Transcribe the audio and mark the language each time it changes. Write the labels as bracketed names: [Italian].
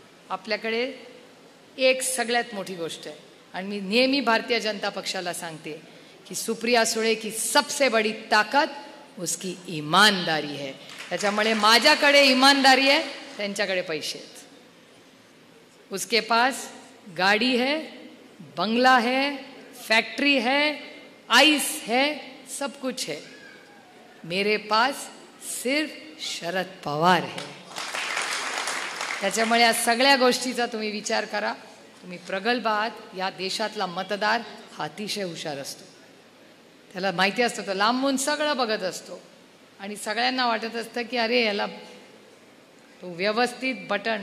[Marathi] आपल्याकडे एक सगळ्यात मोठी गोष्ट आहे, आणि मी नेहमी भारतीय जनता पक्षाला सांगते की [Hindi] सुप्रिया सुळे की सबसे बड़ी ताकत उसकी ईमानदारी है. [Marathi] त्याच्यामुळे माझ्याकडे ईमानदारी है, त्यांच्याकडे पैसे आहेत. [Hindi] उसके पास गाड़ी है, बंगला है, फैक्ट्री है, आइस है, सब कुछ है. मेरे पास सिर्फ शरद पवार है. [Marathi] त्याच्यामुळे या सगळ्या गोष्टीचा तुम्ही विचार करा. तुम्ही प्रगल्भ आहात. या देशातला मतदार हा अतिशय हुशार असतो. त्याला माहिती असतं, तो लांबून सगळं बघत असतो आणि सगळ्यांना वाटत असतं की अरे याला तो व्यवस्थित बटन.